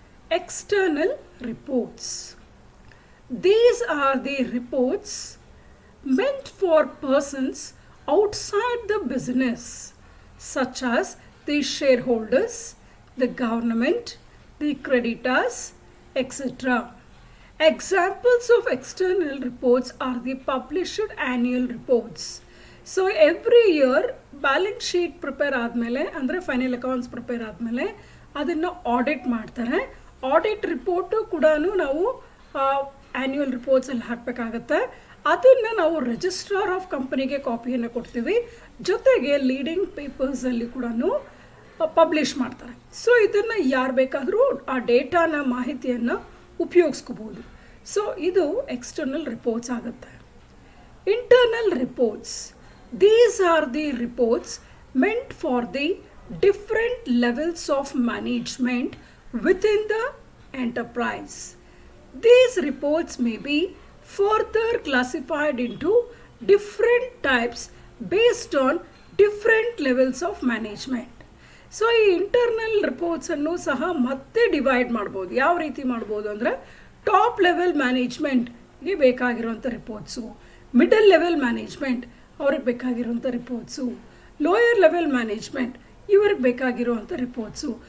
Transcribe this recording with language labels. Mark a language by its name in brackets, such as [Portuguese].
[English] External reports. These are the reports meant for persons outside the business, such as the shareholders, the government, the creditors, etc. Examples of external reports are the published annual reports. So every year balance sheet prepare [Kannada] ಆದಮೇಲೆ ಅಂದರೆ final accounts prepare ಆದಮೇಲೆ ಅದನ್ನು audit ಮಾಡ್ತಾರೆ. Audit report ಕೂಡ ನಾವು annual ರಿಪೋರ್ಟ್ಸಲ್ಲಿ ಹಾಕಬೇಕಾಗತ್ತೆ. ಅದನ್ನು ನಾವು ರಿಜಿಸ್ಟ್ರಾರ್ ಆಫ್ ಕಂಪನಿಗೆ ಕಾಪಿಯನ್ನು ಕೊಡ್ತೀವಿ, ಜೊತೆಗೆ ಲೀಡಿಂಗ್ ಪೇಪರ್ಸಲ್ಲಿ ಕೂಡ ಪಬ್ಲಿಷ್ ಮಾಡ್ತಾರೆ. ಸೊ ಇದನ್ನು ಯಾರು ಬೇಕಾದರೂ ಆ ಡೇಟಾನ ಮಾಹಿತಿಯನ್ನು ಉಪಯೋಗಿಸ್ಕೋಬೋದು. ಸೊ ಇದು ಎಕ್ಸ್ಟರ್ನಲ್ ರಿಪೋರ್ಟ್ಸ್ ಆಗುತ್ತೆ. [English] Internal reports, these are the reports meant for the different levels of management within the enterprise. These reports may be further classified into different types based on different levels of management. [Kannada] So ಈ internal ರಿಪೋರ್ಟ್ಸನ್ನು ಸಹ ಮತ್ತೆ divide ಮಾಡ್ಬೋದು. ಯಾವ ರೀತಿ ಮಾಡ್ಬೋದು ಅಂದರೆ, top level ಮ್ಯಾನೇಜ್ಮೆಂಟ್ಗೆ ಬೇಕಾಗಿರುವಂಥ reports, middle level management ಅವ್ರಿಗೆ ಬೇಕಾಗಿರುವಂಥ ರಿಪೋರ್ಟ್ಸು, ಲೋಯರ್ ಲೆವೆಲ್ ಮ್ಯಾನೇಜ್ಮೆಂಟ್ ಇವ್ರಿಗೆ ಬೇಕಾಗಿರುವಂಥ ರಿಪೋರ್ಟ್ಸು.